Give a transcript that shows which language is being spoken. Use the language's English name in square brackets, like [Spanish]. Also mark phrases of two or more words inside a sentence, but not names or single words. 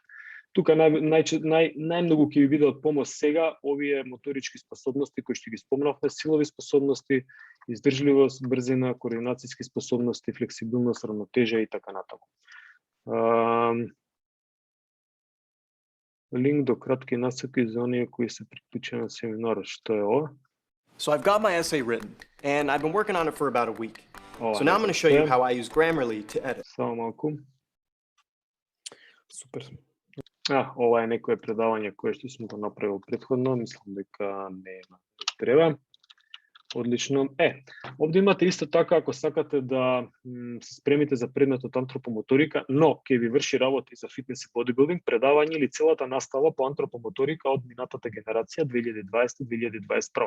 [Macedonian] Тука најмногу ќе ви биде од помош сега овие моторички способности кои што ги спомнавме, силови способности, издржливост, брзина, координацијски способности, флексибилност, равнотежа и така натаму. Линк до кратки насоки за оние кои се приклучени на семинарот. Што е ова? [English] So I've got my essay written, and I've been working on it for about a week. [Macedonian] Ова [English] So now I'm going to show you how I use Grammarly to edit. [Macedonian] Само малку. Супер. Ова е некое предавање кое што сум го направил претходно, мислам дека нема треба. Одлично. Овде имате исто така, ако сакате да се спремите за предметот антропомоторика, но ќе ви врши работа и за фитнес и бодибилдинг, предавање или целата настава по антропомоторика од минатата генерација 2020-2021.